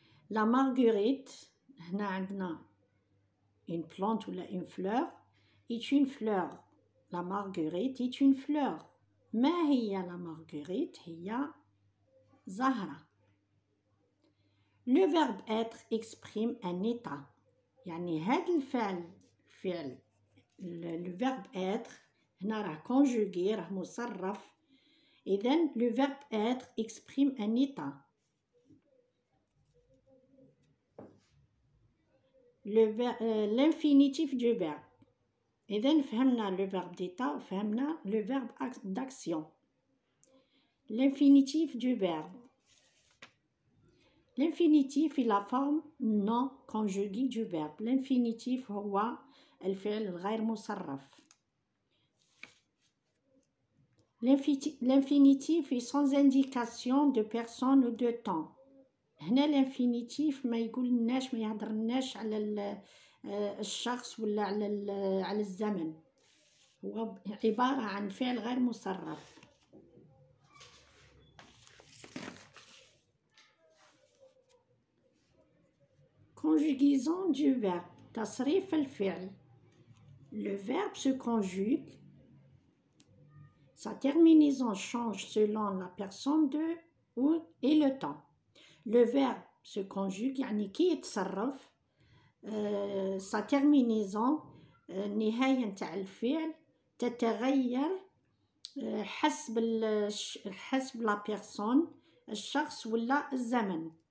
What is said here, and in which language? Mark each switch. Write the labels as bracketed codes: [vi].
[ar] لا مارغريت هنا عندنا une plante ولا une fleur est une fleur. [fr] La marguerite est une fleur. [ar] ما هي لا مارغريت؟ هي زهرة. [fr] Le verbe être exprime un état. [ar] يعني هذا الفعل فعل le verbe être هنا راه conjugué، راه مصرف. إذن [fr] le verbe être exprime un état. L'infinitif du verbe. [ar] إذن فهمنا [fr] le verbe d'état [ar] وفهمنا [fr] le verbe d'action. L'infinitif du verbe. L'infinitif est la forme non conjuguée du verbe. [ar] L'infinitif هو الفعل الغير مصرف. [fr] L'infinitif est sans indication de personne ou de temps. [ar] هنا الانفينيتيف ما يقولناش، ما يهضرناش على الشخص ولا على الزمن، هو عبارة عن فعل غير مصرف. [fr] Conjugaison du verbe. [ar] تصريف الفعل. [fr] Le verbe se conjugue. Sa terminaison change selon la personne et le temps. Le verbe se conjugue [ar] يعني كي يتصرف. [fr] sa terminaison [ar] النهاية نتاع الفعل تتغير حسب la personne، الشخص ولا الزمن.